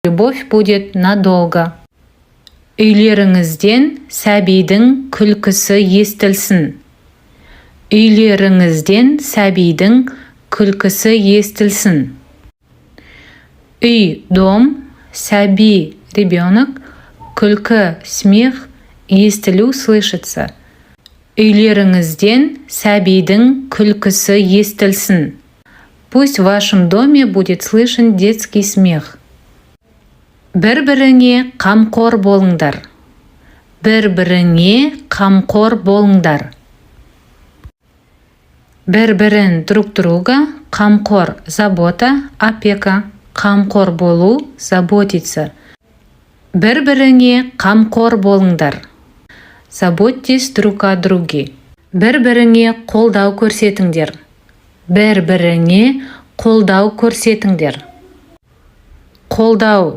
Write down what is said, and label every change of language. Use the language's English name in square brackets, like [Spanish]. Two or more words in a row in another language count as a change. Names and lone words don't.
[Russian] Любовь будет надолго. [Kazakh] Үйлеріңізден сәбидің күлкісі естілсін. Үйлеріңізден сәбидің күлкісі естілсін. Үй, дом, сәби, ребенок, күлкі, смех, естілу, слышится. Үйлеріңізден сәбидің күлкісі естілсін. [Russian] Пусть в вашем доме будет слышен детский смех. [Kazakh] Бір-біріңе қамқор болыңдар. Бір-біріңе қамқор болыңдар. [Russian] Бір-бірін друг друга, [Kazakh] қамқор, [Russian] забота, опека, [Kazakh] қамқор болу, заботиться. Бір-біріңе қамқор болыңдар. [Russian] Заботьтесь друг о друге. [Kazakh] Бір-біріңе қолдау көрсетіңдер. Бір-біріңе қолдау көрсетіңдер. Қолдау